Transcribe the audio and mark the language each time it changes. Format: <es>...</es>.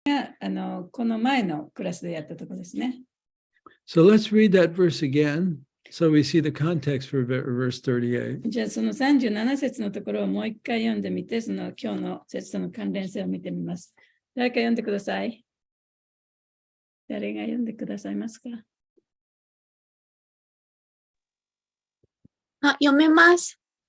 <ja>この前のクラスでやったところですね。</ja> <en>So let's read that verse again, so we see the context for verse 38.</en> <ja>じゃあその37節のところをもう一回読んでみて、その今日の節との関連性を見てみます。誰か読んでください。誰が読んでくださいますか？あ、読めます。</ja>